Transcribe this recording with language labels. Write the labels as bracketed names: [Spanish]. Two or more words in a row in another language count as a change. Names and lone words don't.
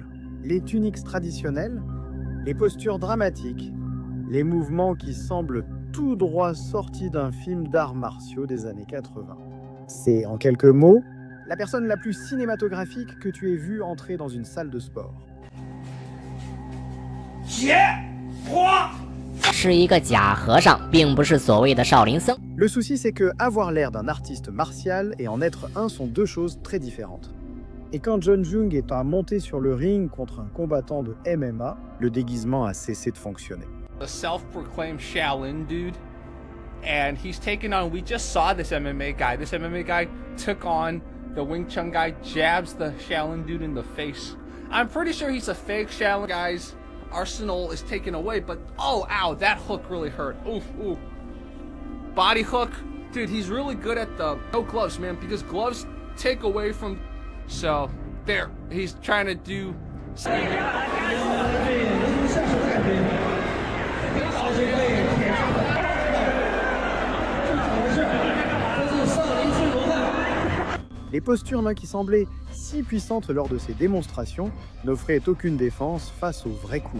[French] Les tuniques traditionnelles, les postures dramatiques, les mouvements qui semblent tout droit sortis d'un film d'arts martiaux des années 80. C'est, en quelques mots, la personne la plus cinématographique que tu aies vue entrer dans une salle de sport. [Chinese] 是一个假和尚，并不是所谓的少林僧。 [French] Le souci, c'est que avoir l'air d'un artiste martial et en être un sont deux choses très différentes. Et quand John Young est à monter sur le ring contre un combattant de MMA, le déguisement a cessé de fonctionner. [English] A self-proclaimed Shaolin dude, and he's taken on, we just saw this MMA guy. This MMA guy took on the Wing Chun guy, jabs the Shaolin dude in the face. I'm pretty sure he's a fake Shaolin guy's arsenal is taken away, but oh, ow, that hook really hurt. Oof, oof. Body hook. Dude, he's really good at the no gloves, man, because gloves take away from. So, there, he's trying to do. [French] Les postures qui semblaient si puissantes lors de ces démonstrations n'offraient aucune défense face aux vrais coups.